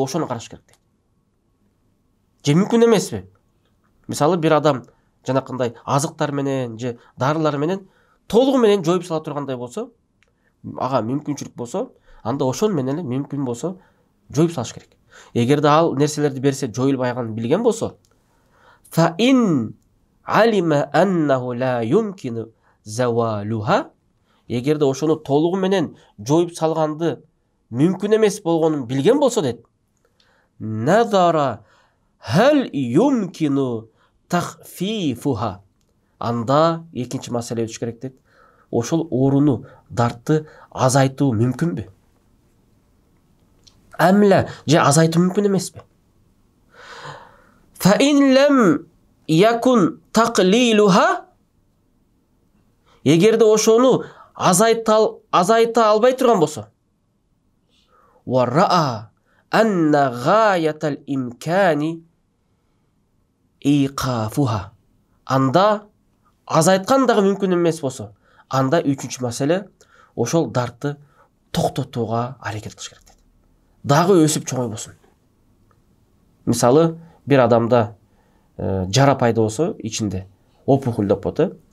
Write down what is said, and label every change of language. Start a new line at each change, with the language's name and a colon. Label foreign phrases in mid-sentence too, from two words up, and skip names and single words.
Kyrgyz: Ошону караш керек дейт. Же мүмкүн эмеспи? Мисалы бир адам жанакындай азыктар менен же дарылар менен толугу менен жоюп сала тургандай болсо, ага мүмкүнчүлүк болсо, анда ошон менен эле мүмкүн болсо жоюп салыш керек. Эгер да ал нерселерди берсе жоюлбайганын билген болсо,
Arabic: فإن علم أنه لا يمكن زوالها.
Kyrgyz: Эгер да ошону толугу менен жоюп салганды мүмкүн эмес болгонун билген болсо дейт.
Arabic: نظر هل يمكن تخفيفها.
Kyrgyz: Анда экинчи маселе өтүш керек дейт. Ошол ооруну, дартты азайтуу мүмкүнбү? Амла, же азайтуу мүмкүн эмеспи?
Arabic: فإن لم يكن تقليلها.
Kyrgyz: Эгерде ошону азайта албай турган болсо,
Arabic: ورأى أن غاية الإمكان إيقافها.
Kyrgyz: Анда азайткан дагы мүмкүн эмес болсо, анда үчүнчү маселе ошол дартты токтотууга аракет кылыш керек дейт. Дагы өсүп чоңойбосун. Мисалы, бир адамда жара пайда болсо, ичинде опухоль деп коет.